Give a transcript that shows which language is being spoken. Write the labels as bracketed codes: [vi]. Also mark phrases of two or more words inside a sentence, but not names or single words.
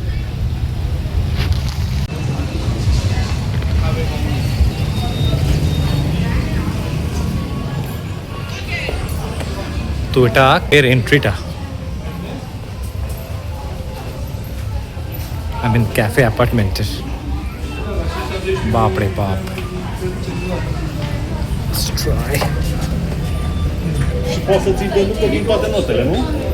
[bn] তো এটা এর এন্ট্রিটা, [en] I mean cafe apartment. [bn] বাপ রে বাপ। Try. [pt] Posso te dar um pouquinho para a nota, não?